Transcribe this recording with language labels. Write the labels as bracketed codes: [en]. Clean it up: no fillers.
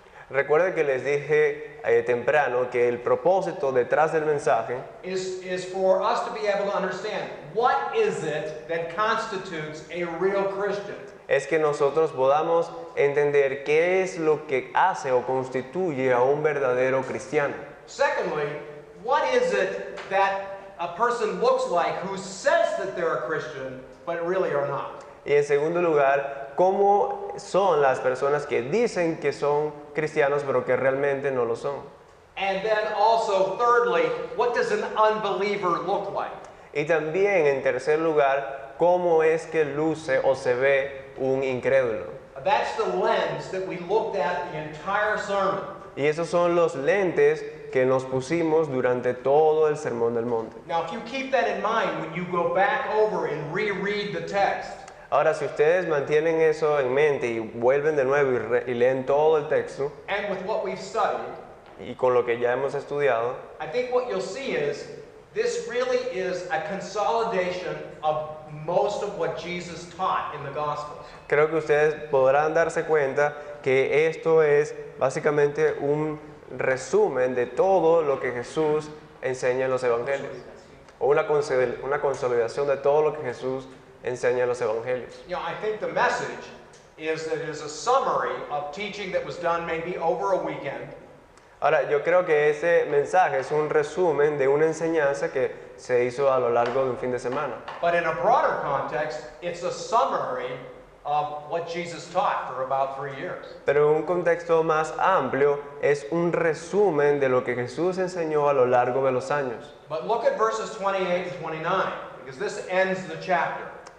[es] Recuerden que les dije temprano que el propósito detrás del mensaje [en] is for us to be able to understand what is it that constitutes a real Christian. [es] es que nosotros podamos entender qué es lo que hace o constituye a un verdadero cristiano. [en] Secondly, what is it that a person looks like who says that they're a Christian but really are not? [es] Y en segundo lugar, cómo son las personas que dicen que son cristianos pero que realmente no lo son. [en] And then also, thirdly, what does an unbeliever look like? [es] Y también en tercer lugar, cómo es que luce o se ve un incrédulo. [en] That's the lens that we looked at the entire sermon. [es] Y esos son los lentes que nos pusimos durante todo el Sermón del Monte. [en] Now, if you keep that in mind when you go back over and reread the text, [es] Ahora, si ustedes mantienen eso en mente y vuelven de nuevo y leen todo el texto, [en] and with what we've studied, [es] y con lo que ya hemos estudiado, [en] I think what you'll see is this really is a consolidation of most of what Jesus taught in the Gospels. [es] creo que ustedes podrán darse cuenta que esto es básicamente un resumen de todo lo que Jesús enseña en los evangelios, o una consolidación de todo lo que Jesús enseña en los evangelios. [en] You know, I think the message is that it is a summary of teaching that was done maybe over a weekend, [es] Ahora, yo creo que ese mensaje es un resumen de una enseñanza que se hizo a lo largo de un fin de semana. [en] but in a broader context, it's a summary of what Jesus taught for about 3 years. [es] Pero en un contexto más amplio, es un resumen de lo que Jesús enseñó a lo largo de los años. [en] But look at verses 28 and 29, because this ends the chapter.